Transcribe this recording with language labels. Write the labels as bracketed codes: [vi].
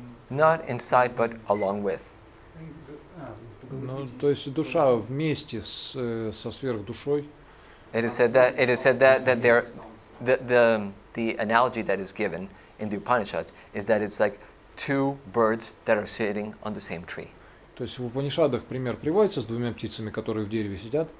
[en] Not inside, but along with. [ru] Ну, то есть душа вместе со сверхдушой. [en] It is said that there, the analogy that is given in the Upanishads is that it's like 2 birds that are sitting on the same tree. [ru] То есть в Упанишадах пример приводится с 2 птицами, которые в дереве сидят.